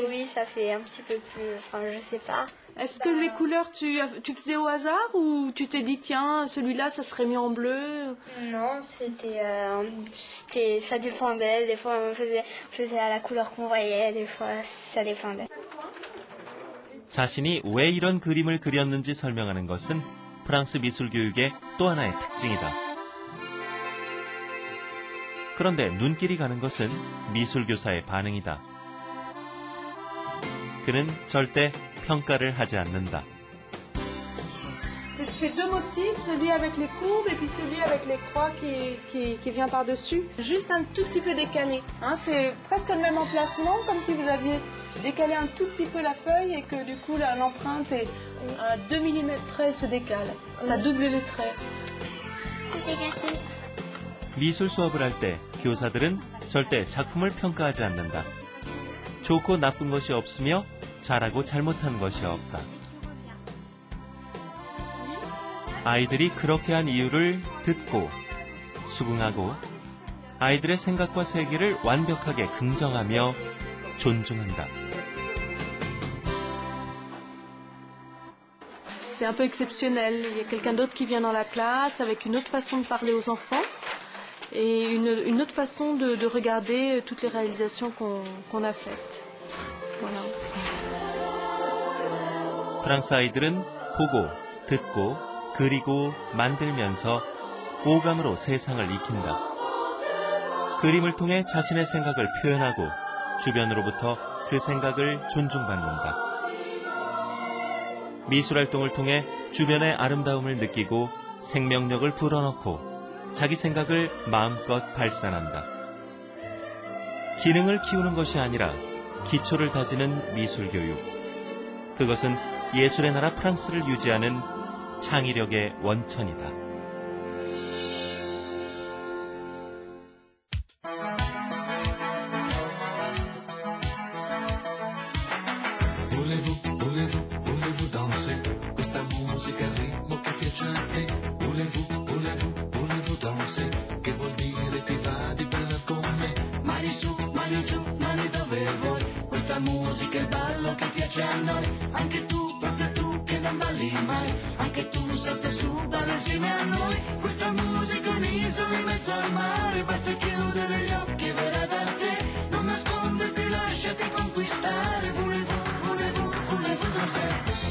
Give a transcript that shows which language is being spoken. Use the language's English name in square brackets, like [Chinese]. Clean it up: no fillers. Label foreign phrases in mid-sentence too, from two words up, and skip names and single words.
[French] Oui, ça fait un petit peu plus... Enfin, je sais pas. Est-ce que les couleurs, tu faisais au hasard ou tu t'es dit, tiens, celui-là, ça serait mis en bleu? Non, ça dépendait. Des fois, on faisait à la couleur qu'on voyait. Des fois, ça dépendait. [Korean] 자신이 왜 이런 그림을 그렸는지 설명하는 것은 프랑스 미술 교육의 또 하나의 특징이다. 그런데 눈길이 가는 것은 미술 교사의 반응이다. 그는 절대 평가를 하지 않는다. [French] C'est deux motifs, celui avec les courbes et puis celui avec les croix qui vient par-dessus. Juste un tout petit peu décalé. Hein, c'est presque le même emplacement, comme si vous aviez décalé un tout petit peu la feuille et que du coup l'empreinte est à 2 mm près, elle se décale. Ça double les traits. C'est cassé. [Korean] 미술 수업을 할 때 교사들은 절대 작품을 평가하지 않는다. 좋고 나쁜 것이 없으며 잘하고 잘못한 것이 없다. 아이들이 그렇게 한 이유를 듣고 수긍하고 아이들의 생각과 세계를 완벽하게 긍정하며 존중한다. [French] C'est un peu exceptionnel. Il y a quelqu'un d'autre qui vient dans la classe avec une autre façon de parler aux enfants et une autre façon de regarder toutes les réalisations qu'on a faites. Voilà. [Korean] 프랑스 아이들은 보고, 듣고, 그리고, 만들면서 오감으로 세상을 익힌다. 그림을 통해 자신의 생각을 표현하고 주변으로부터 그 생각을 존중받는다. 미술활동을 통해 주변의 아름다움을 느끼고 생명력을 불어넣고 자기 생각을 마음껏 발산한다. 기능을 키우는 것이 아니라 기초를 다지는 미술교육. 그것은 예술의 나라 프랑스를 유지하는 창의력의 원천이다. [French] Voulez-vous danser [Italian] questa musica il ritmo che piace a te? [French] Voulez-vous danser? [Italian] Che vuol dire ti va di ballare con me? Mani su, mani giù, mani dove vuoi. Questa musica è il ballo che piace a noi. Anche tu, proprio tu che non balli mai. Anche tu salta su, balla insieme a noi. Questa musica è un'isola in mezzo al mare. Basta chiudere gli occhi e verrà da te. Non nasconderti, lasciati conquistare. [French] Voulez-vous danser?